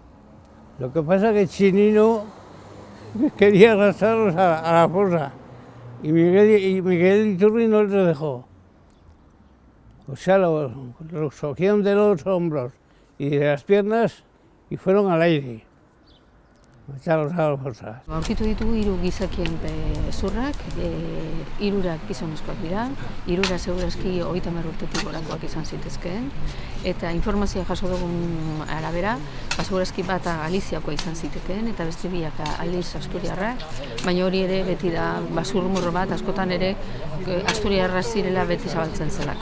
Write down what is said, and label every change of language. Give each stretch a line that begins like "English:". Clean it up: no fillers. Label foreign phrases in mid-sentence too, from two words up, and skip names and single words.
Spanish: Lo que pasa es que Chinino quería arrastrarlos a la fosa. y Miguel Iturri no los dejó. O sea, los cogieron de los hombros y de las piernas y fueron al aire. Echados a las fosas.
Basque: Aurkitu ditugu 3 gizakien zurrak, 3 gizonezkoak dira, 3 segurazki 30 urtetik gorakoak izan zitezkeen, eta informazioa jaso dugun arabera, segurazki bata Galiziakoa izan zitekeen, eta beste biak aldiz Asturiarrak, baina hori ere beti da basurmurro bat, askotan ere Asturiarra zirela beti zabaltzen zelako.